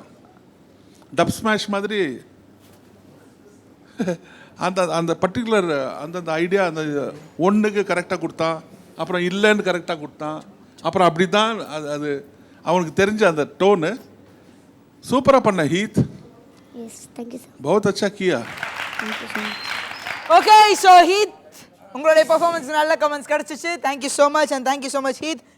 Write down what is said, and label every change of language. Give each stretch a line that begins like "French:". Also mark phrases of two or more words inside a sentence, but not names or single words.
Tamil: டப் ஸ்மாஷ் மாதிரி அந்த அந்த பர்டிகுலர் அந்தந்த ஐடியா அந்த ஒன்றுக்கு கரெக்டாக கொடுத்தான், அப்புறம் இல்லைன்னு கரெக்டாக கொடுத்தான், அப்புறம் அப்படி தான் அது அவனுக்கு தெரிஞ்ச அந்த டோனு சூப்பராக பண்ண. ஹீத்,
English: yes thank you sir
Hindi: बहुत अच्छा किया
English: thank you sir OK so Heath
Tamil: உங்களுடைய பெர்ஃபார்மன்ஸ் நல்ல கமெண்ட்ஸ் கிடச்சிச்சு
English: thank you so much and thank you so much Heath